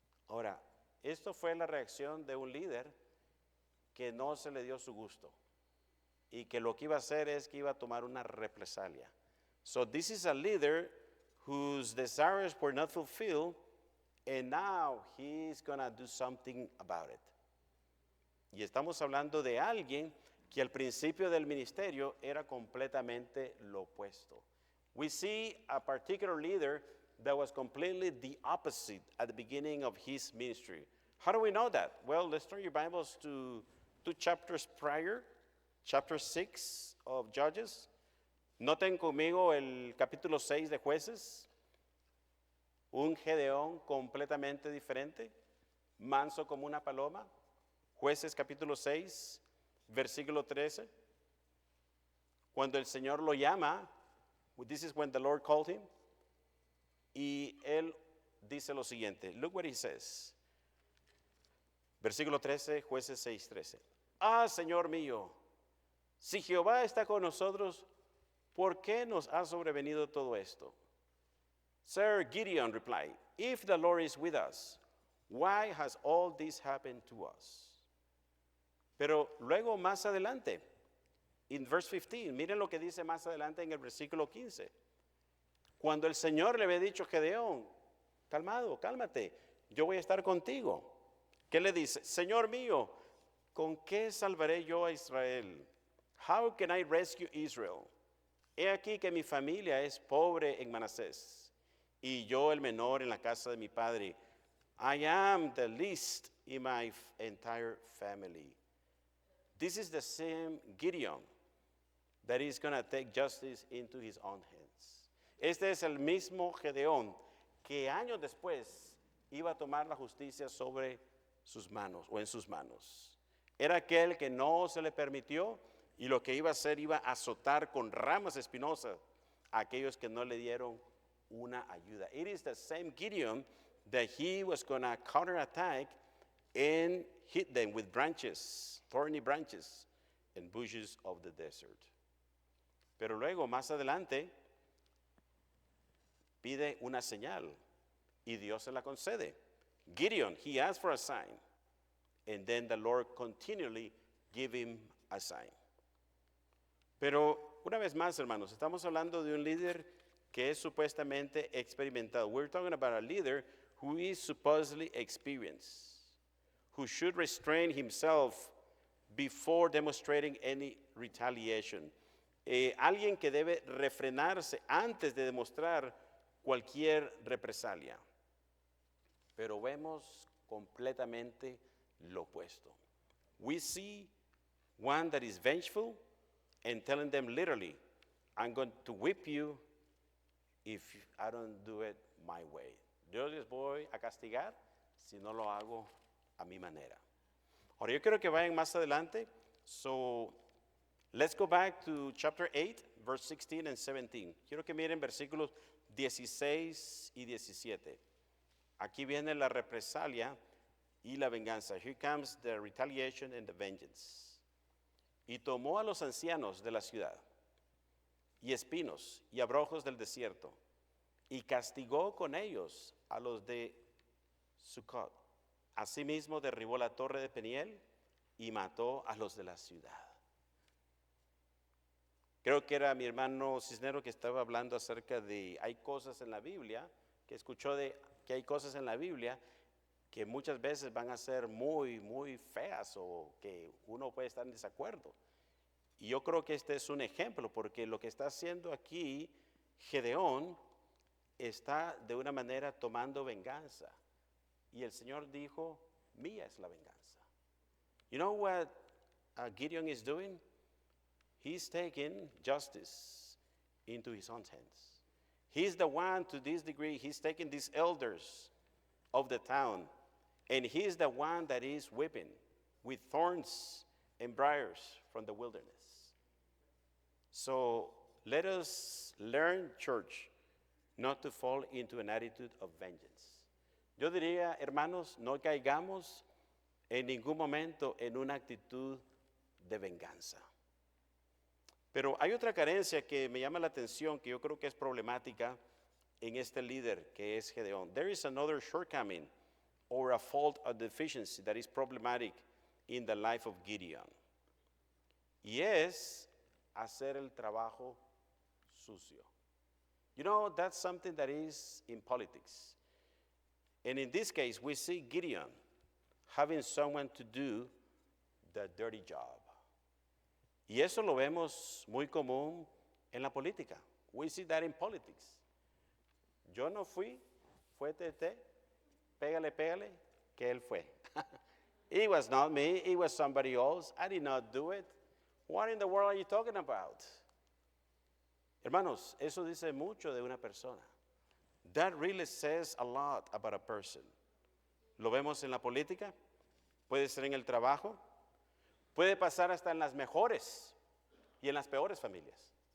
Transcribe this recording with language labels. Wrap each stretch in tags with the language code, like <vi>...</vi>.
<es>Ahora, esto fue la reacción de un líder que no se le dio su gusto y que lo que iba a hacer es que iba a tomar una represalia.</es> <en>So this is a leader whose desires were not fulfilled and now he's going to do something about it.</en> <es>Y estamos hablando de alguien que al principio del ministerio era completamente lo opuesto.</es> <en>We see a particular leader that was completely the opposite at the beginning of his ministry. How do we know that? Well, let's turn your Bibles to 2 chapters prior, chapter 6 of Judges.</en> <es>Noten conmigo el capítulo 6 de Jueces. Un Gedeón completamente diferente, manso como una paloma. Jueces capítulo 6, versículo 13. Cuando el Señor lo llama,</es> <en>this is when the Lord called him.</en> <es>Y él dice lo siguiente.</es> <en>Look what he says.</en> <es>Versículo 13, Jueces 6:13. Ah, Señor mío, si Jehová está con nosotros, ¿por qué nos ha sobrevenido todo esto?</es> <en>Sir, Gideon replied, if the Lord is with us, why has all this happened to us?</en> <es>Pero luego más adelante, en verse 15, miren lo que dice más adelante en el versículo 15. Cuando el Señor le había dicho a Gedeón, calmado, cálmate, yo voy a estar contigo. ¿Qué le dice? Señor mío, ¿con qué salvaré yo a Israel?</es> <en>How can I rescue Israel?</en> <es>He aquí que mi familia es pobre en Manasés, y yo el menor en la casa de mi padre.</es> <en>I am the least in my entire family. This is the same Gideon that is going to take justice into his own hands.</en> <es>Este es el mismo Gedeón que años después iba a tomar la justicia sobre sus manos o en sus manos. Era aquel que no se le permitió y lo que iba a hacer iba a azotar con ramas espinosas a aquellos que no le dieron una ayuda.</es> <en>It is the same Gideon that he was going to counterattack and hit them with branches, thorny branches and bushes of the desert.</en> <es>Pero luego, más adelante, pide una señal y Dios se la concede.</es> <en>Gideon, he asked for a sign, and then the Lord continually gave him a sign.</en> <es>Pero una vez más, hermanos, estamos hablando de un líder que es supuestamente experimentado.</es> <en>We're talking about a leader who is supposedly experienced, who should restrain himself before demonstrating any retaliation.</en> <es>Alguien que debe refrenarse antes de demostrar cualquier represalia. Pero vemos completamente lo opuesto.</es> <en>We see one that is vengeful and telling them literally, I'm going to whip you if I don't do it my way.</en> <es>Yo les voy a castigar si no lo hago a mi manera. Ahora yo quiero que vayan más adelante.</es> <en>So let's go back to chapter 8, verse 16 and 17.</en> <es>Quiero que miren versículos 16 y 17. Aquí viene la represalia y la venganza. Here comes the retaliation and the vengeance. Y tomó a los ancianos de la ciudad, y espinos, y abrojos del desierto, y castigó con ellos a los de Sucot. Asimismo derribó la torre de Peniel y mató a los de la ciudad. Creo que era mi hermano Cisnero que estaba hablando acerca de, hay cosas en la Biblia, que escuchó de que hay cosas en la Biblia que muchas veces van a ser muy, muy feas o que uno puede estar en desacuerdo. Y yo creo que este es un ejemplo, porque lo que está haciendo aquí Gedeón está de una manera tomando venganza. Y el Señor dijo, mía es la venganza.</es> <en>You know what Gideon is doing? He's taking justice into his own hands. He's the one, to this degree, he's taking these elders of the town, and he's the one that is whipping with thorns and briars from the wilderness. So let us learn, church, not to fall into an attitude of vengeance.</en> <es>Yo diría, hermanos, no caigamos en ningún momento en una actitud de venganza. Pero hay otra carencia que me llama la atención, que yo creo que es problemática en este líder que es Gedeón.</es> <en>There is another shortcoming or a fault or deficiency that is problematic in the life of Gideon.</en> <es>Y es hacer el trabajo sucio.</es> <en>You know, that's something that is in politics. And in this case, we see Gideon having someone to do the dirty job.</en> <es>Y eso lo vemos muy común en la política.</es> <en>We see that in politics.</en> <es>Yo no fui, fue Tete, pégale, pégale, que él fue.</es> <en>It was not me, it was somebody else. I did not do it. What in the world are you talking about?</en> <es>Hermanos, eso dice mucho de una persona.</es> <en>That really says a lot about a person.</en> <es>Lo vemos en la política, puede ser en el trabajo, puede pasar hasta en las mejores y en las peores familias.</es>